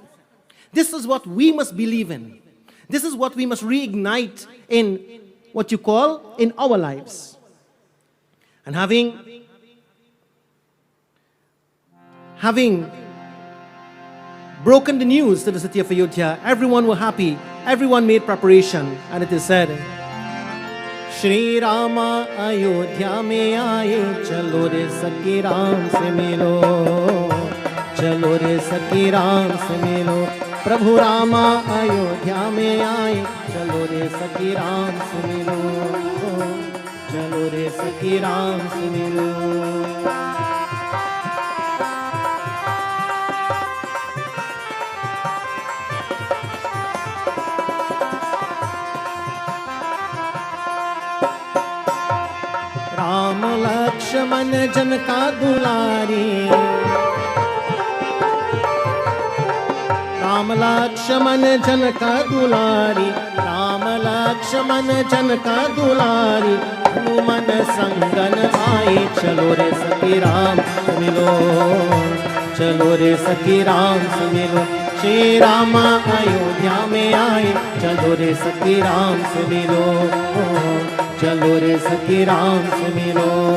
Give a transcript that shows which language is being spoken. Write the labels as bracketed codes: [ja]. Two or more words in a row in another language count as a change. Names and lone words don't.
[en] This is what we must believe in. This is what we must reignite in what you call in our lives. And having broken the news to the city of Ayodhya, everyone were happy. Everyone made preparation. And it is said, [hi] श्री राम अयोध्या में आए, चलो रे सखी राम से मिलो, चलो रे सखी राम से मिलो. प्रभु राम अयोध्या में आए, चलो रे सखी राम से मिलो, चलो रे सखी राम से मिलो. राम लक्ष्मण जन का दुलारी, राम लक्ष्मण जन का दुलारी, राम लक्ष्मण जन का दुलारी, हनुमन संगन आए, चलो रे सखी राम से मिलो, चलो रे सखी राम से मिलो. श्री राम अयोध्या में आए, चलो रे सखी राम से मिलो, चलो रे सखी राम से मिलो.